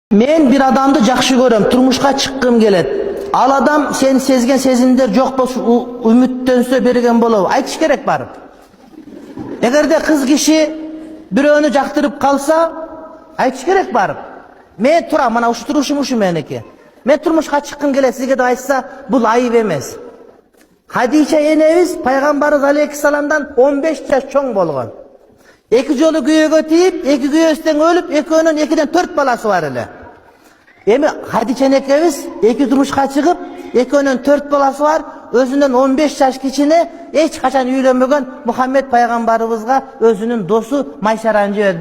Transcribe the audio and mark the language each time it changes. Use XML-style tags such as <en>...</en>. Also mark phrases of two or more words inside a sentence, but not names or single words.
<ky>Мен бир адамды жақшы көрөм, турмушка чыккым келет. Ал адам сен сезген сезимдер жоқ болсо, үмүттөнсө берген болобу. Айтыш керек барып. Эгерде кыз киши бирөөнү жактырып калса, айтыш керек барып. Мен турам, мына ушу турушум ушу меники. Мен турмушка чыккым келет сизге деп айтса, бул айып эмес. Хадича энебиз пайгамбарыбыз алейхиссаламдан 15 жаш чоң болгон. Эки жолу күйөөгө тийип, эки күйөөсүнөн өлүп, экөөнүн 2ден 4 баласы бар эле. Эми Хадича энекебиз эки турмушка чыгып, экөөнүн 4 баласы бар, өзүнөн 15 жаш кичине, эч качан үйлөнбөгөн Мухаммед пайгамбарыбызга өзүнүн досу Майшараны жиберди.</ky>